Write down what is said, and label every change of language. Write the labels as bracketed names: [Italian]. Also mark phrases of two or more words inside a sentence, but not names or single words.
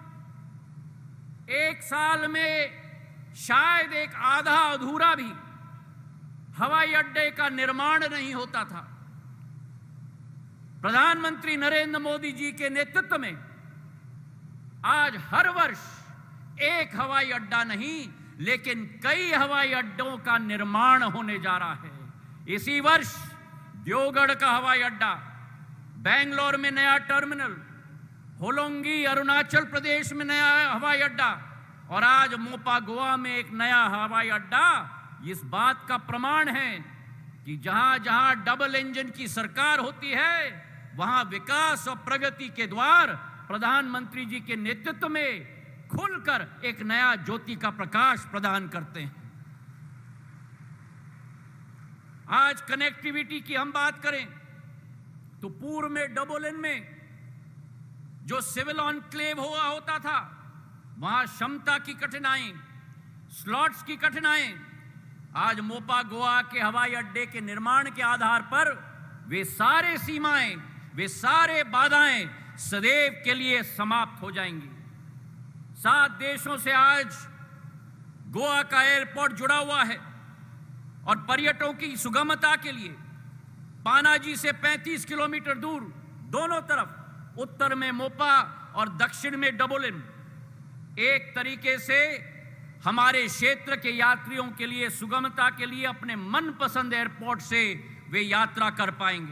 [Hindi] एक साल में शायद एक आधा अधूरा भी हवाई अड्डे का निर्माण नहीं होता था, प्रधानमंत्री नरेंद्र मोदी जी के नेतृत्व में आज हर वर्ष एक हवाई अड्डा नहीं लेकिन कई हवाई अड्डों का निर्माण होने जा रहा है. इसी वर्ष दियोगढ़ का हवाई अड्डा, बेंगलोर में नया टर्मिनल, होलोंगी अरुणाचल प्रदेश में नया हवाई अड्डा और आज मोपा गोवा में एक नया हवाई अड्डा इस बात का प्रमाण है कि जहां जहां [English] double engine [Hindi] की सरकार होती है वहां विकास और प्रगति के द्वार प्रधानमंत्री जी के नेतृत्व में खुलकर एक नया ज्योति का प्रकाश प्रदान करते हैं. आज कनेक्टिविटी की हम बात करें तो पूर्व में डबोलिन में जो [English] civil enclave [Hindi] हुआ होता था वहां क्षमता की कठिनाई, स्लॉट्स की कठिनाई, आज मोपा गोवा के हवाई अड्डे के निर्माण के आधार पर वे सारे सीमाएं, वे सारे बाधाएं सदैव के लिए समाप्त हो जाएंगी. 7 देशों से आज गोवा का एयरपोर्ट जुड़ा हुआ है और पर्यटकों की सुगमता के लिए पानाजी से 35 किलोमीटर दूर दोनों तरफ, उत्तर में मोपा और दक्षिण में डबोलिन, एक तरीके से हमारे क्षेत्र के यात्रियों के लिए सुगमता के लिए अपने मनपसंद एयरपोर्ट से वे यात्रा कर पाएंगे.